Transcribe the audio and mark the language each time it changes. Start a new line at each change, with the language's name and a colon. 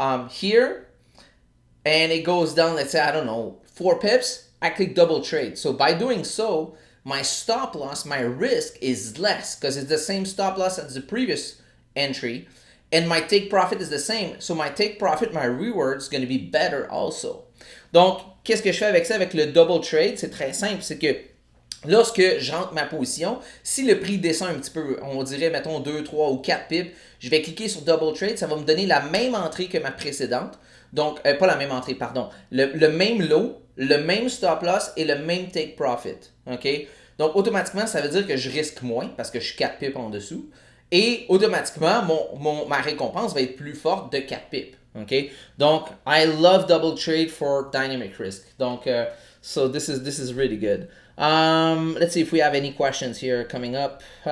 English: here, and it goes down, let's say, I don't know, 4 pips, I click double trade. So by doing so, my stop loss, my risk is less because it's the same stop loss as the previous entry, and my take profit is the same. So my take profit, my reward is going to be better also.
French: Donc, qu'est-ce que je fais avec ça, avec le double trade? C'est très simple, c'est que lorsque j'entre ma position, si le prix descend un petit peu, on dirait, mettons, 2, 3 ou 4 pips, je vais cliquer sur Double Trade, ça va me donner la même entrée que ma précédente. Donc, pas la même entrée, pardon. Le même lot, le même stop loss et le même take profit. OK? Donc, automatiquement, ça veut dire que je risque moins parce que je suis 4 pips en dessous. Et automatiquement, ma récompense va être plus forte de 4 pips.
English: OK? Donc, I love Double Trade for dynamic risk. Donc, so this is really good. Let's see if we have any questions here coming up.